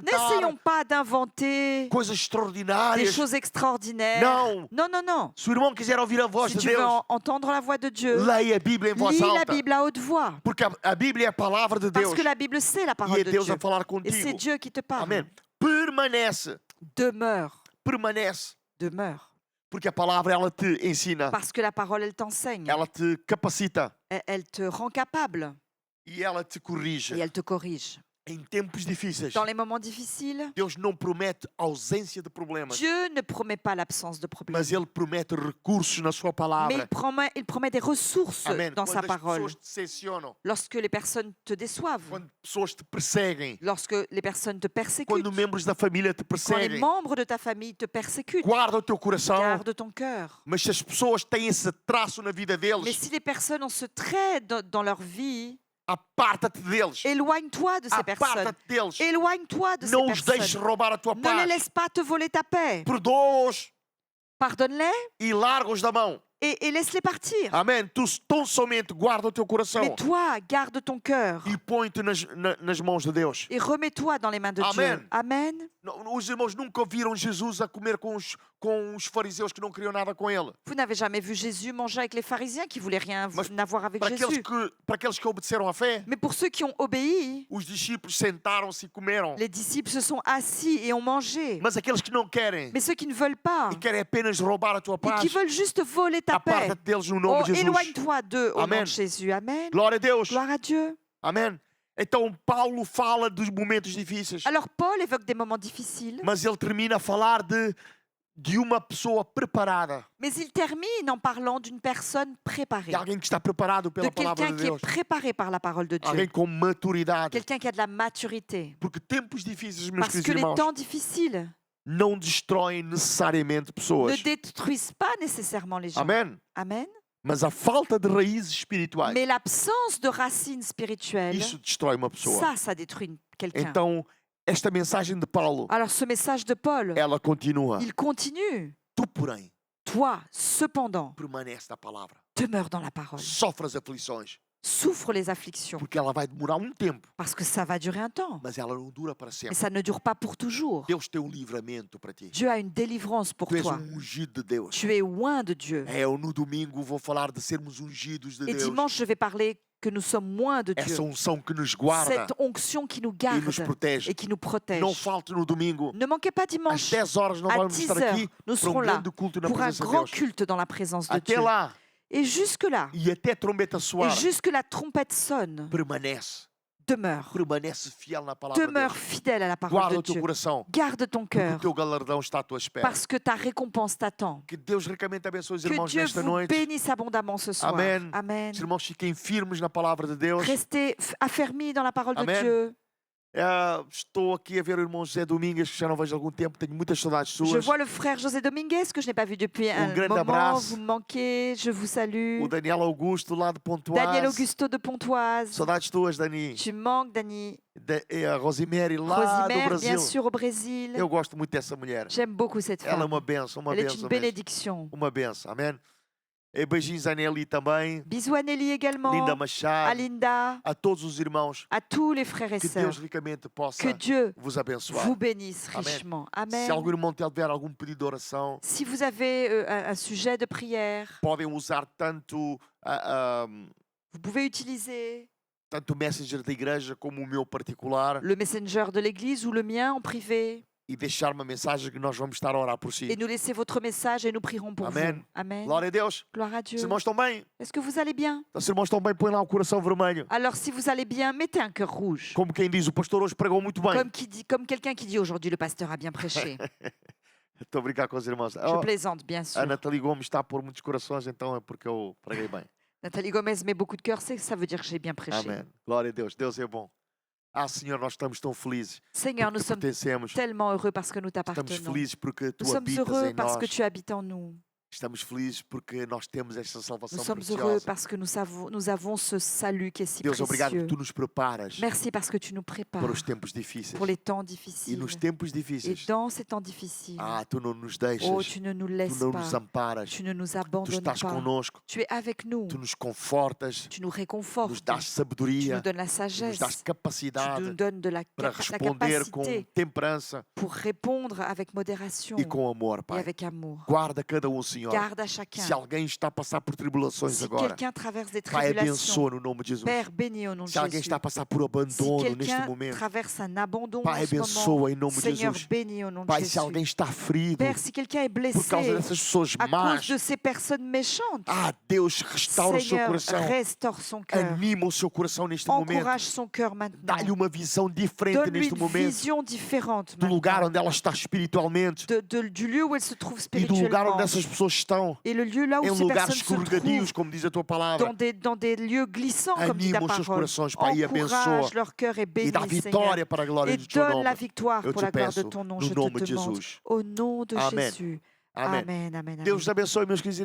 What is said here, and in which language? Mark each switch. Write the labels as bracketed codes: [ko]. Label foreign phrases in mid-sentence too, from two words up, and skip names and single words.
[fr] N'essayons pas d'inventer [pt] coisas [fr] des [pt] extraordinárias. [fr] choses extraordinaires. [pt] Não. [fr] Non, non, non. [pt] Se o irmão quiser ouvir a voz [fr] Si [pt] de [fr] tu veux [pt] Deus, [fr] entendre la voix de Dieu, [pt] leia a Bíblia em voz [fr] lis la [pt] alta. [fr] Bible à haute voix. [pt] Porque a Bíblia é a palavra de [fr] Parce [pt] Deus. [fr] que la Bible, c'est la [pt] E [fr] parole [pt] é [fr] de [pt] Deus [fr] Dieu. [pt] a falar [fr] Et c'est [pt] contigo. [fr] Dieu qui te parle. [pt] Amém. permanece. [fr] Demeure, [pt] Permanece. [fr] demeure. [pt] Porque a palavra ela te ensina, [fr] Parce que la parole, elle t'enseigne. [pt] ela te capacita [fr] Elle te rend capable [pt] e ela te corrige. [fr] et elle te corrige. [pt] Em tempos difíceis, [fr] Dans les moments difficiles, [pt] Deus não promete ausência de problemas, [fr] Dieu ne promet pas l'absence de problèmes, [pt] mas Ele promete recursos na sua [fr] mais [pt] palavra. [fr] il promet des ressources [pt] Amém. [fr] dans sa [pt] Quando as [fr] parole. [pt] pessoas te decepcionam, [fr] Lorsque les personnes te déçoivent, [pt] quando pessoas te perseguem, [fr] lorsque les personnes te persécutent, [pt] quando membros da família te [fr] quand les [pt] perseguem, [fr] membres de ta famille te persécutent, [pt] guarda o teu coração. [fr] garde ton cœur. [pt] Mas se as pessoas têm esse traço na vida [fr] Mais [pt] deles, [fr] si les personnes ont ce trait dans leur vie, [pt] aparta-te deles. [fr] éloigne-toi de ces personnes. [pt] Aparta-te deles. [fr] Éloigne-toi de ces [pt] Não os deixes [fr] personnes. [pt] roubar a tua [fr] Ne les [pt] paz. [fr] laisse pas te voler ta paix. [pt] Perdoa-os [fr] Pardonne-les [pt] e larga-os da mão. [fr] et laisse-les partir. [pt] Amém. Tu tão somente guarda o teu coração [fr] Mais toi, garde ton cœur [pt] e põe-te nas mãos de Deus. [fr] et remets-toi dans les mains de [pt] Amen. [fr] Dieu. [pt] Amen. Os irmãos nunca viram Jesus a comer com os fariseus que não queriam nada com ele. [fr] Vous n'avez jamais vu Jésus manger avec les pharisiens qui voulaient rien [pt] Mas [fr] n'avoir avec [pt] Para [fr] Jésus. [pt] aqueles que obedeceram à fé, [fr] Mais pour ceux qui ont obéi, [pt] os discípulos sentaram-se e comeram. [fr] les disciples se sont assis et ont mangé. [pt] Mas aqueles que não querem [fr] Mais ceux qui ne veulent pas [pt] e querem apenas roubar a tua [fr] et [pt] paz, [fr] qui veulent juste voler ta paix, [pt] aparta-te deles no nome [fr] oh, [pt] de Jesus. [fr] éloigne-toi d'eux au nom [pt] Amen. [fr] de Jésus. [pt] Amen. Glória a Deus. [fr] Gloire à Dieu. [pt] Amém. Então Paulo fala dos momentos difíceis, [fr] Alors Paul évoque des moments difficiles, [pt] mas ele termina a falar de uma pessoa preparada, [fr] mais il termine en parlant d'une personne préparée, [pt] de alguém que está preparado de pela palavra [fr] quelqu'un [pt] de [fr] qui est [pt] Deus, [fr] préparé par la parole de [pt] alguém [fr] Dieu, [pt] com maturidade. [fr] quelqu'un qui a de la maturité. [pt] Porque tempos difíceis, meus [fr] Parce [pt] queridos [fr] que les [pt] irmãos, [fr] temps difficiles [pt] não destroem necessariamente [fr] ne [pt] pessoas. [fr] détruisent pas nécessairement les gens. [pt] Amém. [fr] Amen. [pt] Mas a falta de raízes espirituais, [fr] Mais l'absence de racines spirituelles, [pt] isso destrói uma pessoa. [fr] ça détruit quelqu'un. [pt] Então, esta mensagem de Paulo, [fr] Alors ce message de Paul, [pt] ela continua. [fr] il continue. [pt] Tu, porém, [fr] Toi, cependant, [pt] permanece na palavra. [fr] demeure dans la parole. [pt] Sofre as aflições, [fr] Souffre les afflictions, [pt] porque ela vai demorar um tempo, [fr] parce que ça va durer un temps. [pt] mas ela não dura para [fr] Mais [pt] sempre. [fr] ça ne dure pas pour toujours. [pt] Deus tem um livramento para ti. [fr] Dieu a une délivrance pour [pt] Tu és [fr] toi. [pt] ungido de Deus. [fr] Tu es loin de Dieu. [pt] Eu no domingo vou falar de sermos ungidos de [fr] Et [pt] Deus. [fr] dimanche, je vais parler que nous sommes moins de Dieu. [pt] Essa unção que nos guarda [fr] Cette onction qui nous [pt] e [fr] garde [pt] nos protege. [fr] et qui nous protège. [pt] Não falte no domingo. [fr] Ne manquez pas [pt] Às [fr] dimanche. [pt] 10 horas nós [fr] À [pt] vamos [fr] 10 [pt] estar [fr] heures, [pt] aqui [fr] nous [pt] para um [fr] serons là [pt] grande culto na [fr] pour un [pt] presença de [fr] grand [pt] Deus. [fr] culte dans la présence de [pt] Até [fr] Dieu. [pt] lá, [fr] Et jusque-là, [pt] e até a trombeta [fr] et [pt] soar, [fr] jusque la trompette sonne, [pt] permanece. [fr] demeure. [pt] Permanece fiel na palavra de [fr] Demeure [pt] Deus. [fr] fidèle à la parole [pt] Guarda [fr] de [pt] o teu [fr] Dieu. [pt] coração, [fr] Garde ton [pt] porque o [fr] cœur, [pt] teu galardão está à tua espera. [fr] parce que ta récompense t'attend. [pt] Que Deus ricamente abençoe os [fr] Que [pt] irmãos [fr] Dieu [pt] nesta [fr] vous [pt] noite. [fr] bénisse abondamment ce soir. [pt] Amen. [fr] Amen. [pt] Os irmãos fiquem firmes na palavra de Deus. [fr] Restez affermis dans la parole de [pt] Amen. [fr] Dieu. [pt] Estou aqui a ver o irmão José Domingues, que já não vejo há algum tempo. Tenho muitas saudades [fr] Je [pt] suas. [fr] vois le frère José Dominguez, que je n'ai pas vu depuis un [pt] grande [fr] moment. [pt] abraço. [fr] Vous me manquez, je vous salue. [pt] O Daniel Augusto, lá de Pontoise. [fr] Daniel Augusto de Pontoise. [pt] Saudades tuas, Dani. [fr] Tu me manques, Dani. [pt] A Rosemary, lá do [fr] Rosimer, [pt] Brasil. [fr] bien sûr, au Brésil. [pt] Eu gosto muito dessa mulher. [fr] J'aime beaucoup cette [pt] Ela é [fr] femme. [pt] uma benção, uma [fr] Elle est [pt] benção [fr] une [pt] mesmo. [fr] bénédiction. [pt] Uma benção, amém? E beijinhos a Nelly também. [fr] Bisous à Nelly également, [pt] Linda [fr] à [pt] Machado. [fr] Linda, [pt] A todos os irmãos. [fr] à tous les frères et [pt] Que [fr] sœurs. [pt] Deus ricamente possa [fr] Que Dieu [pt] vos abençoar. [fr] vous bénisse [pt] Amen. [fr] richement. [pt] Se [fr] Amen. [pt] algum irmão tiver algum pedido de oração, [fr] Si vous avez un sujet de prière, [pt] podem usar tanto [fr] vous pouvez utiliser [pt] tanto o Messenger da igreja como o meu particular [fr] le messenger de l'église ou le mien en privé [pt] e deixar uma mensagem que nós vamos estar a orar por si. [fr] et nous laisser votre message et nous prierons pour [pt] Amen. [fr] vous. [pt] Amen. Glória a Deus. [fr] Gloire à [pt] Os [fr] Dieu. [pt] irmãos estão bem? [fr] Est-ce que vous allez bien? [pt] Os irmãos estão bem? Põe lá o coração vermelho. [fr] Alors si vous allez bien, mettez un cœur rouge. [pt] Como quem diz, o pastor hoje pregou muito bem. [fr] Comme quelqu'un qui dit aujourd'hui le pasteur a bien prêché. [pt] Estou a brincar com os irmãos. [fr] Je plaisante, bien sûr. [pt] A Nathalie Gomes está a pôr muitos corações, então é porque eu preguei bem. [fr] Nathalie Gomez met beaucoup de cœur, ça veut dire que j'ai bien prêché. [pt] Amém. Glória a Deus. Deus é bom. Senhor, nós estamos tão felizes [fr] Seigneur, nous [pt] porque [fr] sommes [pt] pertencemos. [fr] tellement heureux parce que nous [pt] Estamos [fr] t'appartenons. [pt] felizes porque [fr] Nous [pt] tu [fr] sommes [pt] habitas [fr] heureux [pt] em [fr] parce [pt] nós. [fr] que tu habites en nous. [pt] Estamos felizes porque nós temos esta salvação [fr] Nous sommes heureux [pt] preciosa. [fr] parce que nous avons ce salut qui est si [pt] Deus, obrigado [fr] précieux. [pt] que tu nos preparas [fr] Merci parce que tu nous [pt] para [fr] prépares [pt] os tempos difíceis. [fr] pour les temps [pt] E [fr] difficiles. [pt] nos tempos [fr] Et [pt] difíceis, [fr] dans ces temps difficiles, [pt] tu não nos deixas, [fr] oh, tu ne nous [pt] tu [fr] laisses [pt] não [fr] pas, [pt] nos amparas, [fr] tu ne nous [pt] tu [fr] abandonnes [pt] estás [fr] pas. [pt] connosco, [fr] Tu es avec nous, [pt] tu nos confortas, [fr] tu nous [pt] nos [fr] réconfortes, [pt] dás [fr] tu [pt] sabedoria, [fr] nous donnes la [pt] nos [fr] sagesse, [pt] dás [fr] tu [pt] capacidade [fr] nous donnes de la [pt] para responder com [fr] capacité [pt] temperança [fr] pour répondre avec modération [pt] e com amor, [fr] et [pt] Pai. [fr] avec amour. [pt] Guarda cada um, Senhor. Senhor. [fr] Garde à chacun. [pt] Se alguém está a passar por tribulações [fr] Si [pt] agora, [fr] quelqu'un traverse des [pt] Pai, [fr] tribulations, [pt] abençoa no nome de Jesus. [fr] Père, bénis au nom de [pt] Se alguém [fr] Jésus. [pt] está a passar por [fr] Si [pt] abandono neste [fr] quelqu'un [pt] momento, [fr] traverse un abandon [pt] Pai, [fr] en ce moment, [pt] abençoa em nome de [fr] Seigneur, [pt] Jesus. [fr] bénis au nom de [pt] Pai, se [fr] Jésus. [pt] alguém está ferido [fr] Père, si quelqu'un est [pt] por causa [fr] blessé [pt] dessas pessoas [fr] à cause [pt] más, [fr] de ces personnes méchantes, [pt] Deus, restaura o seu [fr] Seigneur, [pt] coração. [fr] restaure son cœur. [pt] Anima o seu coração neste momento. [fr] Encourage son cœur maintenant. [pt] Dá-lhe uma visão diferente [fr] Donne-lui [pt] neste [fr] une [pt] momento. [fr] vision différente [pt] Do lugar [fr] maintenant. [pt] onde ela está espiritualmente [fr] Du lieu où elle se trouve [pt] e do lugar [fr] spirituellement. [pt] onde essas pessoas estão. [fr] Et le lieu là où [pt] Em [fr] ces [pt] lugares [fr] personnes se [pt] escorregadios, [fr] trouvent, [pt] como diz a tua palavra. [fr] dans des lieux glissants, comme dit ta [pt] Anima os seus [fr] parole. [pt] corações, Pai, e abençoa. [fr] Encourage leur cœur et [pt] E [fr] bénis, [pt] dá [fr] Seigneur. [pt] vitória para a glória [fr] Et [pt] do teu [fr] donne [pt] nome. [fr] la victoire [pt] Eu [fr] pour [pt] te [fr] la gloire de [pt] peço, [fr] ton nom, [pt] no [fr] je [pt] nome [fr] te [pt] de [fr] demande. [pt] Jesus. [fr] Au nom de [pt] Amém. [fr] Jésus. [pt] Amém. [fr] Amen, amen, [pt] Deus [fr] amen. [pt] te abençoe, meus queridos